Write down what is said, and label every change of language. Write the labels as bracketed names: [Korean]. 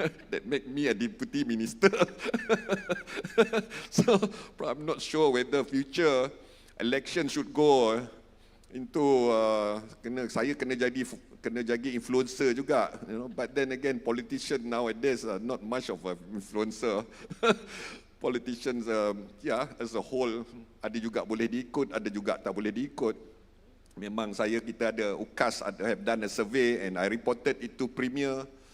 [English] That make me a deputy minister. So I'm not sure whether future election should go into [Malay] saya kena jadi influencer juga, [English] you know. But then again, politicians nowadays are not much of an influencer. Politicians, as a whole, [Malay] ada juga boleh diikut, ada juga tak boleh diikut. Memang kita ada [English] UKAS, have done a survey and I reported it to Premier.